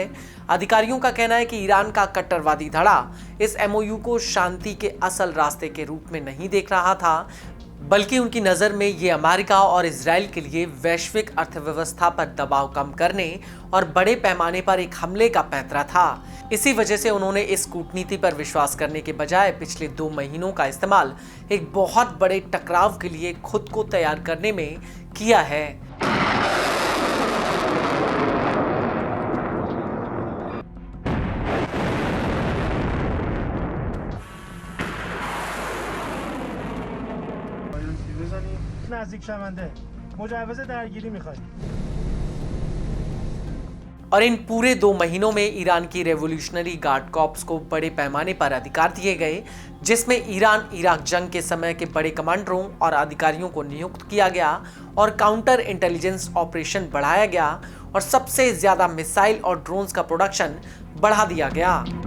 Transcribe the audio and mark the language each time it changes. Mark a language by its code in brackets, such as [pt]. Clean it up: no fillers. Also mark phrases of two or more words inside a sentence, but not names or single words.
[hi] अधिकारियों का कहना है कि ईरान का कट्टरवादी धड़ा इस एमओयू को शांति के असल रास्ते के रूप में नहीं देख रहा था, बल्कि उनकी नज़र में ये अमेरिका और इजराइल के लिए वैश्विक अर्थव्यवस्था पर दबाव कम करने और बड़े पैमाने पर एक हमले का पैंतरा था। इसी वजह से उन्होंने इस कूटनीति पर विश्वास करने के बजाय पिछले 2 महीनों का इस्तेमाल एक बहुत बड़े टकराव के लिए खुद को तैयार करने में किया है। [fa] نزدیک شونده مجوز درگیری میخواید। [hi] और इन पूरे 2 महीनों में ईरान की रेवोल्यूशनरी गार्ड कॉर्प्स को बड़े पैमाने पर अधिकार दिए गए, जिसमें ईरान इराक जंग के समय के बड़े कमांडरों और अधिकारियों को नियुक्त किया गया और [en] counter intelligence operation [hi] बढ़ाया गया और सबसे ज्यादा मिसाइल और ड्रोन्स का प्रोडक्शन बढ़ा दिया गया।